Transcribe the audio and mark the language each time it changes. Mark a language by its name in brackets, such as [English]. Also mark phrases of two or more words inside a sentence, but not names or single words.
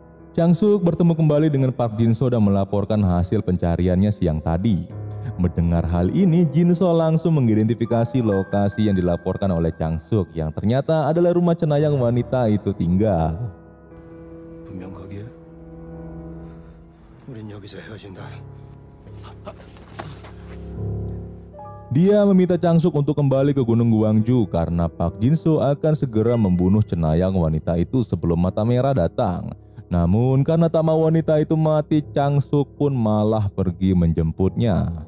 [Indonesian] Chang Suk bertemu kembali dengan Park Jin So dan melaporkan hasil pencariannya siang tadi. Mendengar hal ini, Jin So langsung mengidentifikasi lokasi yang dilaporkan oleh Chang Suk yang ternyata adalah rumah cenayang wanita itu tinggal. [Korean] 분명 거기에 우린 여기서 헤어진다. [Indonesian] Dia meminta Chang Suk untuk kembali ke Gunung Gwangju karena Park Jin So akan segera membunuh cenayang wanita itu sebelum Mata Merah datang. Namun karena tak mau wanita itu mati, Chang Suk pun malah pergi menjemputnya.